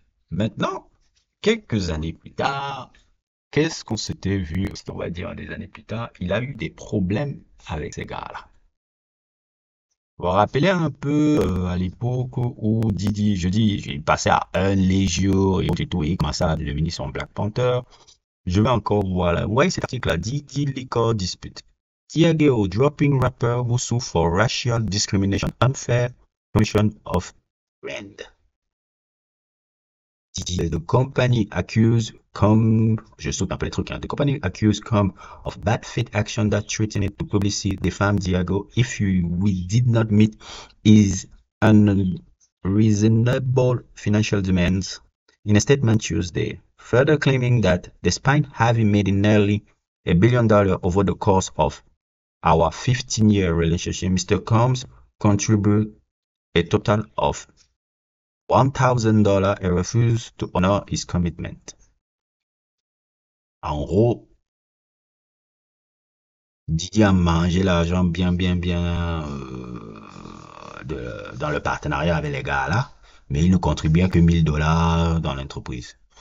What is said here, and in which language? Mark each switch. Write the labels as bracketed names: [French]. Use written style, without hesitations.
[French] Maintenant, quelques années plus tard, qu'est-ce qu'on s'était vu, on va dire des années plus tard, il a eu des problèmes avec ces gars-là. Vous vous rappelez un peu à l'époque où Didi, je dis, il passait à un Légion et tout, et il commençait à devenir son Black Panther. Je vais encore voir là. Ouais, cet article-là, Didi Liquor Dispute. [English] Diageo dropping rapper who sue for racial discrimination, unfair commission of brand. The company accused come, [French] je saute un peu les trucs, hein. [English] The company accused come of bad faith action that threatened to publicly defame Diageo if we did not meet his unreasonable financial demands in a statement Tuesday, further claiming that despite having made nearly $1 billion over the course of our 15-year relationship, Mr. Combs contributed a total of $1,000 and refused to honor his commitment. [French] En gros, Didier a mangé l'argent dans le partenariat avec les gars là, mais il ne contribuait que $1,000 dans l'entreprise.